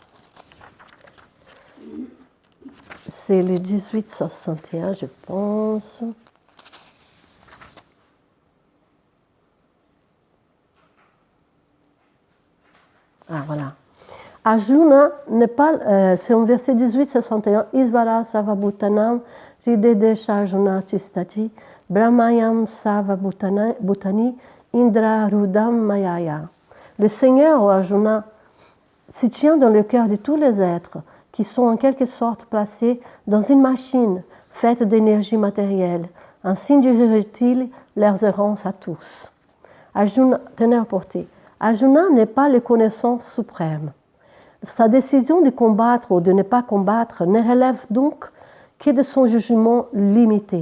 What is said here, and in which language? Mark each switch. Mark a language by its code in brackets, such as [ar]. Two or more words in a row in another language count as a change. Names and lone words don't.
[fr] C'est le 1861, je pense. Ah, voilà. Arjuna n'est pas... c'est en verset 1861. [sa] ईश्वर सर्वभूतानां हृद्देशे अर्जुन तिष्ठति भ्रामयन् सर्वभूतानि यन्त्र आरूढं मायया. [fr] Le Seigneur, Arjuna, se tient dans le cœur de tous les êtres qui sont en quelque sorte placés dans une machine faite d'énergie matérielle. Ainsi dirigeait-il leurs errances à tous. Arjuna, ténèbre portée. Arjuna n'est pas le connaissant suprême. Sa décision de combattre ou de ne pas combattre ne relève donc que de son jugement limité.